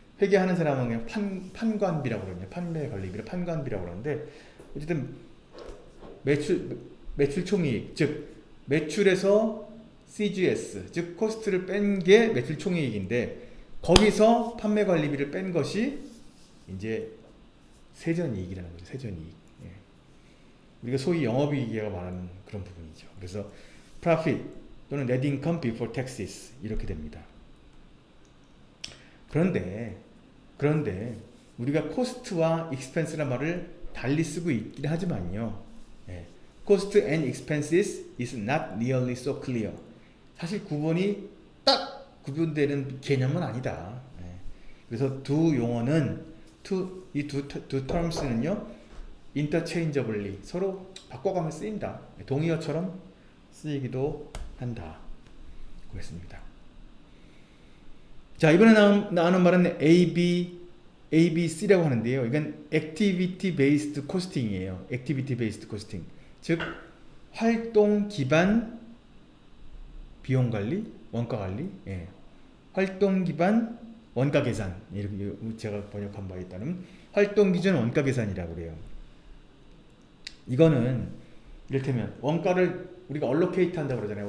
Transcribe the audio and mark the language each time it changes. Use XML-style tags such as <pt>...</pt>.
<ko>회계하는 사람은 그냥 판관비라고 그러냐, 판매 관리비를 판관비라고 그러는데, 어쨌든 매출 총이익, 즉 매출에서 CGS, 즉 코스트를 뺀 게 매출 총이익인데, 거기서 판매 관리비를 뺀 것이 이제 세전이익이라는 거죠. 세전이익. 예. 우리가 소위 영업이익이라고 말하는 그런 부분이죠.</ko> <en>그래서 profit</en> <ko>또는</ko> <en>net income before taxes</en> <ko>이렇게 됩니다. 그런데 우리가 코스트와 expense란 말을 달리 쓰고 있긴 하지만요. 예.</ko> <en>cost and expenses is not nearly so clear.</en> <ko>사실 구분이 딱 구분되는 개념은 아니다. 예. 그래서 두 용어는 이 두 terms는요</ko> <en>interchangeably</en> <ko>서로 바꿔가며 쓰인다. 동의어처럼 쓰이기도 한다. 그렇습니다. 자, 이번에 나오는 말은 ABC라고 하는데요.</ko> <en>이건 Activity Based Costing</en> <ko>이에요.</ko> <en>Activity Based Costing.</en> <ko>즉 활동 기반 비용 관리, 원가 관리. 예. 활동 기반 원가 계산. 이렇게 제가 번역한 바에 따르면 활동 기준 원가 계산이라고 그래요. 이거는 이를테면 원가를 우리가 allocate 한다고 그러잖아요.</ko>